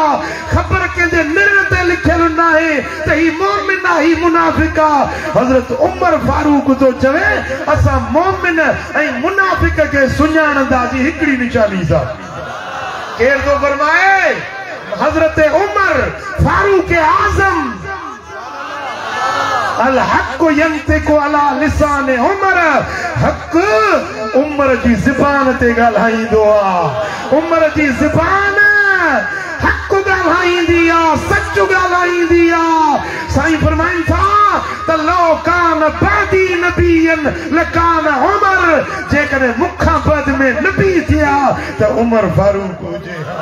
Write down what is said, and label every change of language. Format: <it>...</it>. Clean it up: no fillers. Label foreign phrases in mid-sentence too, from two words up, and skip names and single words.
<sd>ख़बर कंहिंजे निर ते लिखियल नाहे त ही मोमिन आहे, ही मुनाफिक आहे। हज़रत उमर फारूक थो चवे असां मोमिन ऐं मुनाफिक खे सुञाणंदासीं हिकिड़ी निशानी सां। केरु थो फरमाए? हज़रत उमर फारूक आज़म।</sd> <ar>الحق ينطق على لسان عمر,</ar> <sd>हक उमर जी ज़बान ते ॻाल्हाईंदो आहे। उमर जी ज़बान हक ॻाल्हाईंदी आहे, सच ॻाल्हाईंदी आहे। साईं फरमाइनि था त</sd> <ar>لو كان بعدي نبيا لكان عمر,</ar> <sd>जेकॾहिं मूंखां बाद में नबी थिया त उमर फारूक हुजे।</sd>